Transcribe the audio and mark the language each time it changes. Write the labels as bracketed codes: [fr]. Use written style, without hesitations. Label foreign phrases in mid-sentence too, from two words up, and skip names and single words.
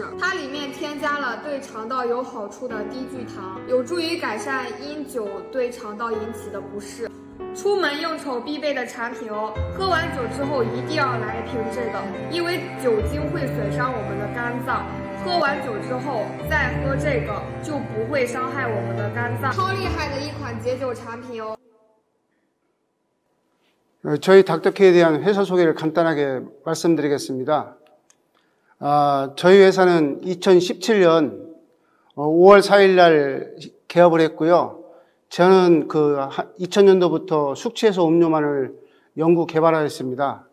[zh] 它里面添加了对肠道有好处的低聚糖，有助于改善因酒对肠道引起的不适。出门应酬必备的产品哦，喝完酒之后一定要来一瓶这个，因为酒精会损伤我们的肝脏。喝完酒之后再喝这个就不会伤害我们的肝脏，超厉害的一款解酒产品哦。 [ko] 저희 닥터케어에 대한 회사 소개를 간단하게 말씀드리겠습니다. 저희 회사는 2017년 5월 4일 날 개업을 했고요. 저는 2000년도부터 숙취해소 음료만을 연구 개발하였습니다.